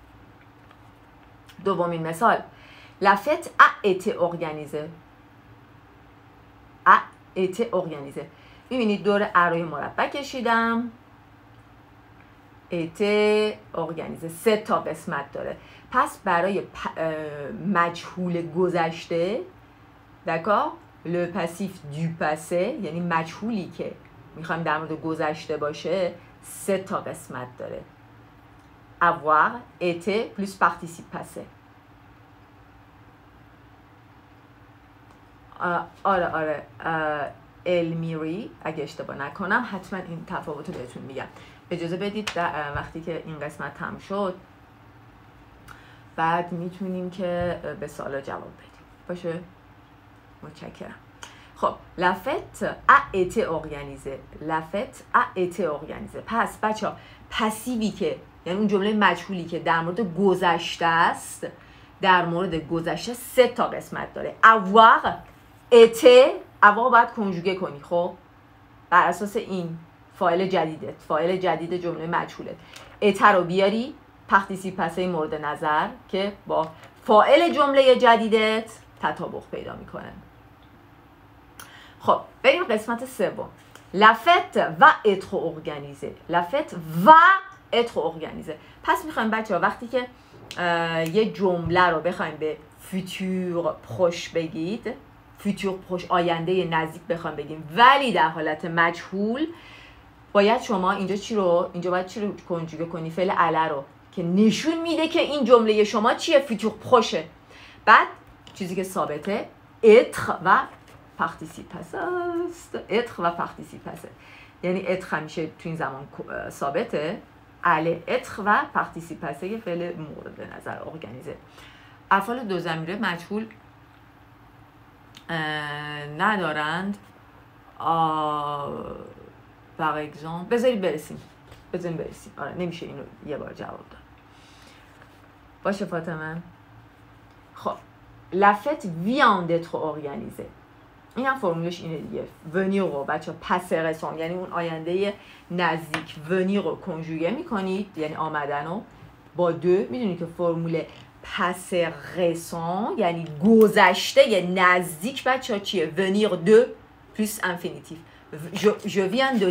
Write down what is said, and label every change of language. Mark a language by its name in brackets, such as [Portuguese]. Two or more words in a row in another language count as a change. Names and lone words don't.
[Persian] دومین مثال. [French] La fête a été organisée. A été organisée. [Persian] میبینید دور ارای مربع کشیدم. [French] été organisée [Persian] 3 تا قسمت داره. پس برای مجهول گذشته [French] d'accord le passif du passé [Persian] یعنی مجهولی که میخوایم در مورد گذشته باشه 3 تا قسمت داره [French] avoir été plus participe passé [Persian] آره المیری اگه اشتباه نکنم حتما این تفاوت رو بهتون میگم اجازه بدید وقتی که این قسمت تمام شد بعد میتونیم که به سوالا جواب بدیم باشه متشکرم خب [French] la fête a été organisée la fête a été organisée [Persian] پس بچه پسیوی که یعنی اون جمله مجهولی که در مورد گذشته است در مورد گذشته 3 تا قسمت داره [French] avoir été avoir [Persian] باید کنجوگه کنی خب بر اساس این فاعل جدیدت فاعل جدید جمله مجهولت été رو بیاری [French] participe passé [Persian] مورد نظر که با فاعل جمله جدیدت تطابق پیدا میکنه خب بریم قسمت سوم [French] la fête va être organisée la fête va être organisée [Persian] پس میخوایم بچه ها وقتی که یه جمله رو بخوایم به [French] futur proche [Persian] بگید [French] futur proche [Persian] آینده نزدیک بخوایم بگیم ولی در حالت مجهول باید شما اینجا باید چی رو کنجوگه کنی فعل اله رو که نشون میده که این جمله شما چیه فیتور پروشه بعد چیزی که ثابته être و [French] participe passé [Persian] است être و [French] participe passé [Persian] یعنی être همیشه تو این زمان ثابته [French] aller être [Persian] و [French] participe passé [Persian] یه فعل مورد نظر organiser افعال دو ضمیره مجهول ندارند [French] par exemple [Persian] بذارید برسیم آره نمیشه اینو یه بار جواب داد باشه فاطمه خب [French] la fête vient d'être organisée [Persian] این هم فرمولش اینه دیگه venir رو بچه پس رسون یعنی اون آینده نزدیک venir رو کنجوگه میکنید یعنی آمدن رو با دو میدونید که فرمول پس رسون یعنی گذشته یه نزدیک بچه ها چیه [French] venir de plus infinitif je viens de